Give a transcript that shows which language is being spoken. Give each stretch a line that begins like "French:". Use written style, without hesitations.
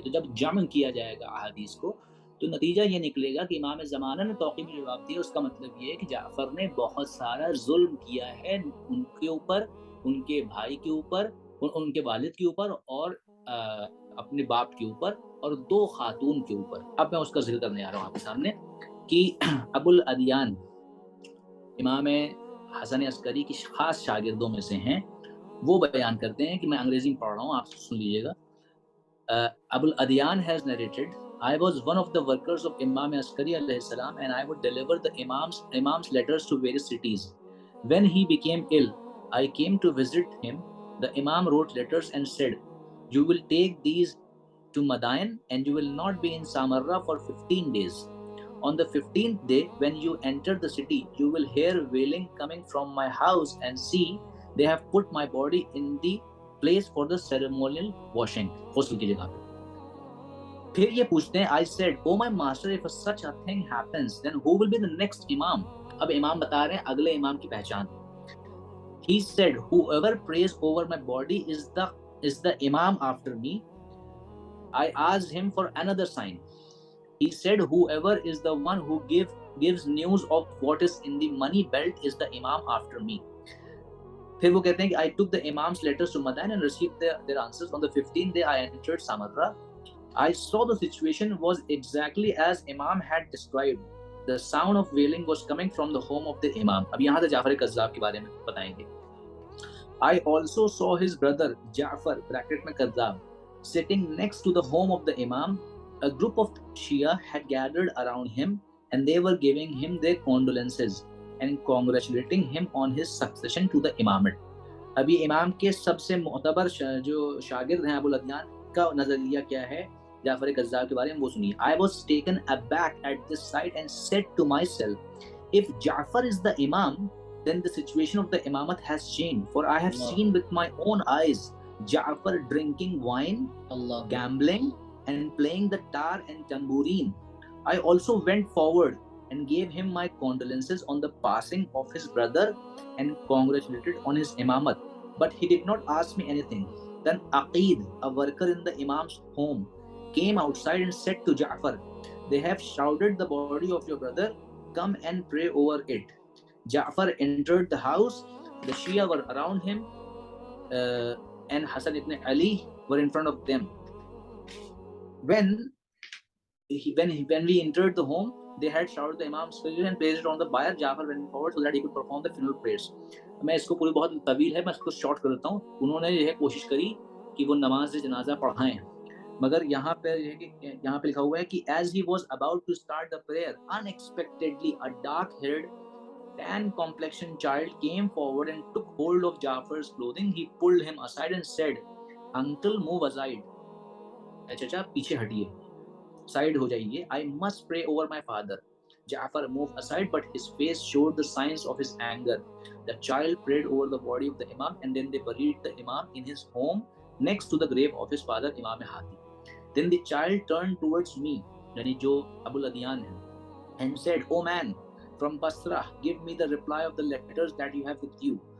Urdu: تو جب جمع کیا جائے گا احادیث کو تو نتیجہ یہ نکلے گا کہ امام زمانہ نے توقیع میں جواب دیا. اس کا مطلب یہ ہے کہ جعفر نے بہت سارا ظلم کیا ہے ان کے اوپر, ان کے بھائی کے اوپر, ان کے والد کے اوپر, اور اپنے باپ کے اوپر, اور 2 خاتون کے اوپر. اب میں اس کا ذکر کرنے آ رہا ہوں آپ کے سامنے کہ ابو الادیان امام حسن عسکری کی خاص شاگردوں میں سے ہیں. وہ بیان کرتے ہیں کہ میں انگریزی میں پڑھ رہا ہوں, آپ سن لیجیے گا.
English: ابو الادیان has narrated, I was one of the workers of Imam Askari alayhi salam, and I would deliver the imam's letters to various cities. When he became ill, I came to visit him. The imam wrote letters and said, you will take these to Madain and you will not be in Samarra for 15 days. On the 15th day, when you enter the city, you will hear wailing coming from my house, and see, they have put my body in the place for the ceremonial washing.
Urdu: غسل کی جگہ پہ. پھر یہ پوچھتے ہیں,
English: I said, oh my master, if such a thing happens, then who will be the next imam?
Urdu: اب امام بتا رہے ہیں اگلے امام کی پہچان.
English: He said, whoever prays over my body is the imam after me. I asked him for another sign. He said, whoever is the one who gives news of what is in the money belt is the imam after me.
Urdu: پھر وہ کہتے ہیں کہ
English: I took the imam's letters to Madain and received their answers. On the 15th day I entered Samarra. I saw the situation was exactly as Imam had described. The sound of wailing was coming from the home of the Imam.
Urdu: اب یہاں سے جعفر کذاب کے بارے میں بتائیں گے.
English: I also saw his brother Ja'far bracket میں کذاب sitting next to the home of the Imam. A group of Shia had gathered around him and they were giving him their condolences and congratulating him on his succession to the imamate.
Urdu: ابھی امام کے سب سے معتبر جو شاگرد ہیں ابو الادیان کا نظریہ کیا ہے جعفر کذاب کے بارے میں وہ سنیے.
English: I was taken aback at this sight and said to myself, if Ja'far is the imam, then the situation of the imamat has changed, for I have seen with my own eyes Ja'far drinking wine, gambling and playing the tar and tambourine. I also went forward and gave him my condolences on the passing of his brother and congratulated on his imamat. But he did not ask me anything. Then Aqid, a worker in the Imam's home, came outside and said to Ja'far, "They have shrouded the body of your brother. Come and pray over it." Ja'far entered the house. The Shia were around him, and Hassan ibn Ali were in front of them. When we entered the home, they had shrouded the Imam's face and placed it on the bier. Ja'far went forward so that he could perform the funeral prayers.
Urdu: میں اس کو پوری بہت طویل ہے، میں اس کو short کر دیتا ہوں. انہوں نے یہ کوشش کری کہ وہ نماز جنازہ پڑھائیں، مگر یہاں پہ لکھا ہوا ہے کہ
English: as he was about to start the prayer, unexpectedly a dark-haired, tan-complexioned child came forward and took hold of Ja'far's clothing. He pulled him aside and said, "Uncle, move aside."
Urdu: چچا پیچھے ہٹیے، سائڈ ہو جائیے.
English: I must pray over my father. Ja'far moved aside, but his face showed the signs of his anger. The child prayed over the body of the Imam, and then they buried the Imam in his home next to the grave of his father, Imam Hadi. Then the child turned towards me,
Urdu: yani jo Abu al-Adyan hai,
English: and said, "Oh man, from Basra, give me the reply of the letters that you have with you."